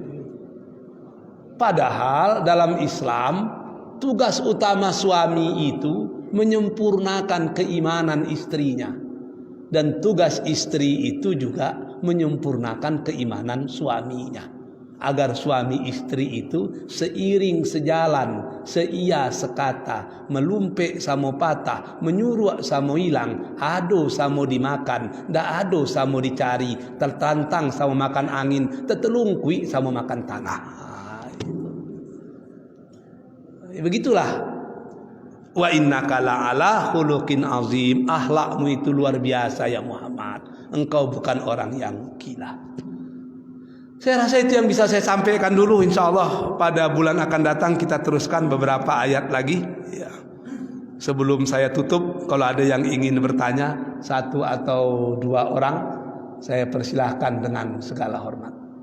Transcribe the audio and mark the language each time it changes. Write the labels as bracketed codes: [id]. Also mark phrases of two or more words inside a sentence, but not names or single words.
[id] Padahal dalam Islam tugas utama suami itu menyempurnakan keimanan istrinya, dan tugas istri itu juga menyempurnakan keimanan suaminya, agar suami istri itu seiring sejalan, seia sekata, [min] melumpek samo patah, menyuruh samo hilang, ado samo dimakan, ndak ado samo dicari, tertantang samo makan angin, tetelungkui samo makan tanah. [id] Begitulah. [ar] وإنك لعلى خلق عظيم. [id] Akhlakmu itu luar biasa ya Muhammad. Engkau bukan orang yang gila. Saya rasa itu yang bisa saya sampaikan dulu. InsyaAllah pada bulan akan datang kita teruskan beberapa ayat lagi ya. Sebelum saya tutup, kalau ada yang ingin bertanya, satu atau dua orang, saya persilahkan dengan segala hormat.